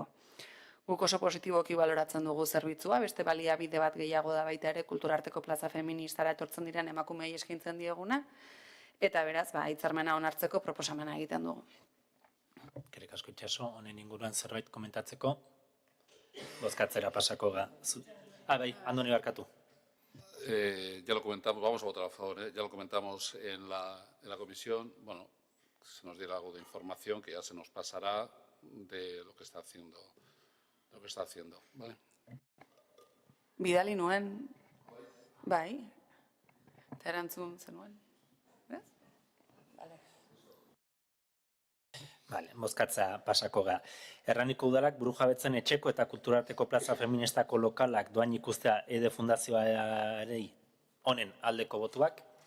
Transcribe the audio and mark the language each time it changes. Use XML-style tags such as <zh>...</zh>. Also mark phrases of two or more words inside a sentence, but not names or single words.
<eu>Guk oso positiboki baloratzen dugu zerbitzua, beste baliabide bat gehiago da baita ere Kulturarteko Plaza Feministara etortzen diren emakumeei eskaintzen dieguna, eta beraz, hitzarmena onartzeko proposamena egiten dugu. Eskerrik asko Itxaso, honen inguruan zerbait komentatzeko, bozkatzera pasako ga. Bai, Andoni barkatu.</eu> <es>Ya lo comentamos, vamos a votar a favor, ya lo comentamos en la comisión, se nos diera algo de información que ya se nos pasará de lo que está haciendo, ¿vale?</es> <eu>Bidali nuen, bai, eta erantzun zenuen, ez? Bale, bozkatza pasako ga. Hernaniko Udalak Burujabetzen etxeko eta Kulturarteko Plaza Feministako lokalak doan ikustea EDE Fundazioarei honen aldeko botuak?</eu>